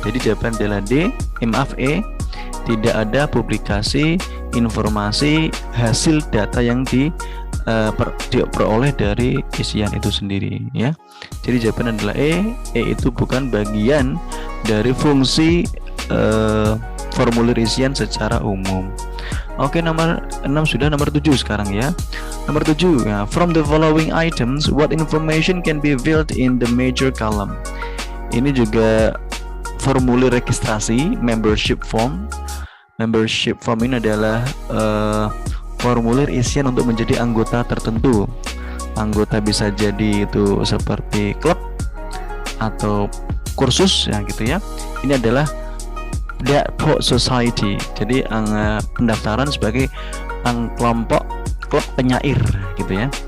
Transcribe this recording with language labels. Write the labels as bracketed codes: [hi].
[id] Jadi jawaban adalah D, E, tidak ada publikasi informasi hasil data yang diperoleh dari isian itu sendiri ya. Jadi jawaban adalah E itu bukan bagian dari fungsi formulir isian secara umum. Oke, nomor 6 sudah, nomor 7 sekarang ya. Nomor 7 ya, [en] from the following items what information can be filled in the major column. [id] Ini juga formulir registrasi, membership form. Membership form ini adalah formulir isian untuk menjadi anggota tertentu. Anggota bisa jadi itu seperti klub atau kursus ya gitu ya. Ini adalah Depot Society. Jadi pendaftaran sebagai kelompok klub penyair gitu ya.